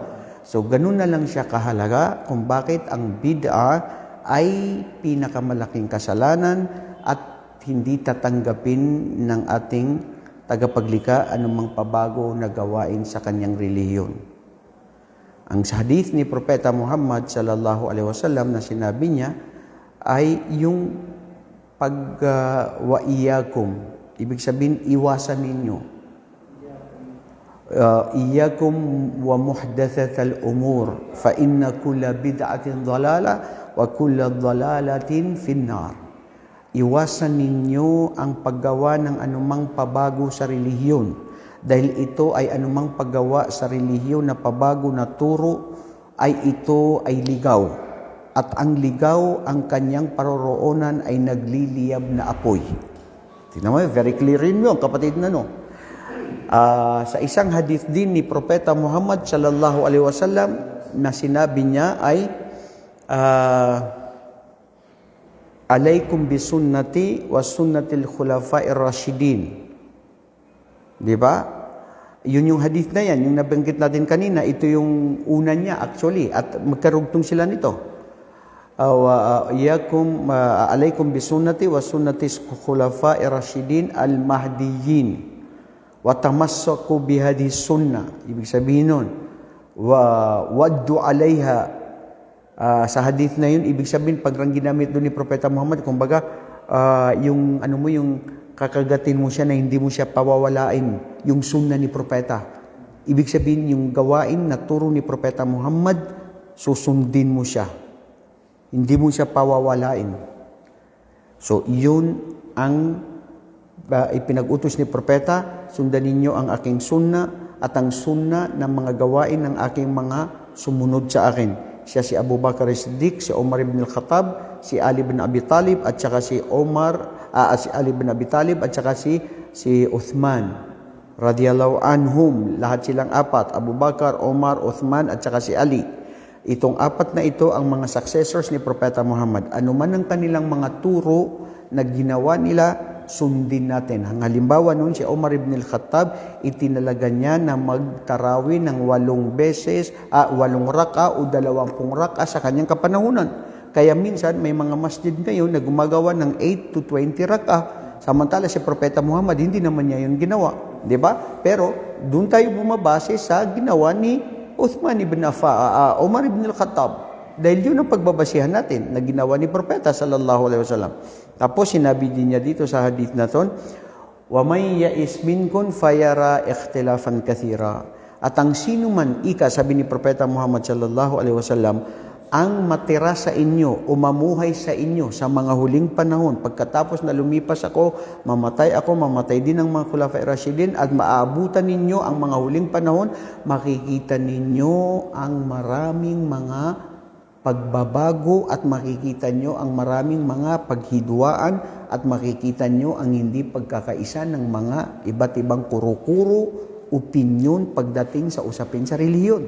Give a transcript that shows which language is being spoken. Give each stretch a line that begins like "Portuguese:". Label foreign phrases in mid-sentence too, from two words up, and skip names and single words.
Filipino: So, ganun na lang siya kahalaga kung bakit ang bid'ah ay pinakamalaking kasalanan at hindi tatanggapin ng ating tagapaglikha anumang pabago na gawain sa kanyang relihiyon. Ang hadith ni Propeta Muhammad
Arabic: صلى الله عليه وسلم
Filipino: na sinabi niya ay yung
Arabic: وإياكم,
Filipino: ibig sabihin iwasan ninyo.
Arabic: إياكم ومحدثات الأمور فإن كل بدعة ضلالة وكل ضلالة في النار.
Filipino: Iwasan ninyo ang paggawa ng anumang pabago sa relihiyon. Dahil ito ay anumang paggawa sa relihiyon na pabago na turo ay ito ay ligaw. At ang ligaw, ang kanyang paroroonan ay nagliliyab na apoy. Tingnan mo,
English: very clear
Filipino: rin yun, kapatid na no. Sa isang hadith din ni Propeta Muhammad
Arabic: صلى الله عليه وسلم
Filipino: na sinabi niya ay
Arabic: عليكم بسنتي وسنة الخلفاء الراشدين.
Filipino: Di ba? Yun yung hadith na yan, yung nabanggit natin kanina, ito yung una niya actually, at magkarugtong sila nito.
Arabic: عليكم بسنتي وسنة الخلفاء الراشدين المهديين وتمسكوا بهذه السنة.
Filipino: Ibig sabihin nun,
Arabic: وعضوا عليها
Filipino: Sa hadith na yun, ibig sabihin, pag ginamit doon ni Propeta Muhammad, kumbaga, yung kakagatin mo siya na hindi mo siya pawawalain, yung sunna ni Propeta. Ibig sabihin, yung gawain na turo ni Propeta Muhammad, susundin mo siya. Hindi mo siya pawawalain. So, yun ang ipinag-utos ni Propeta, sundan ninyo ang aking sunna at ang sunna ng mga gawain ng aking mga sumunod sa akin. Siya si Abu Bakar Siddiq, si Omar ibn al-Khattab, si Ali ibn Abi Talib, at saka si Ali ibn Abi Talib, at saka si Uthman
Arabic: رضي الله عنهم.
Filipino: Lahat silang apat, Abu Bakar, Omar, Uthman, at saka si Ali. Itong apat na ito ang mga successors ni Propeta Muhammad. Ano man ang kanilang mga turo na ginawa nila, sundin natin. Ang halimbawa noon, si Omar ibn al-Khattab, itinalaga niya na magtarawi ng 8 raka o 20 raka sa kanyang kapanahunan. Kaya minsan, may mga masjid ngayon na gumagawa ng 8 to 20 raka. Samantala si Propeta Muhammad, hindi naman niya yun ginawa. Diba? Pero, doon tayo bumabase sa ginawa ni Omar ibn al-Khattab. Dahil yun ang pagbabasihan natin na ginawa ni Propeta
Arabic: صلى الله عليه وسلم.
Filipino: Tapos sinabi din niya dito sa hadith na ton,
Arabic: ومن يعش منكم فسيرى اختلافا كثيرا.
Filipino: At ang sino man, sabi ni Propeta Muhammad
Arabic: صلى الله عليه وسلم,
Filipino: ang matira sa inyo o mamuhay sa inyo sa mga huling panahon, pagkatapos na lumipas ako, mamatay din ang mga Khulafa'i Rashidin, at maaabutan ninyo ang mga huling panahon, makikita ninyo ang maraming mga pagbabago at makikita nyo ang maraming mga paghidwaan at makikita nyo ang hindi pagkakaisa ng mga iba't ibang kuro-kuro, opinyon pagdating sa usapin sa relihiyon.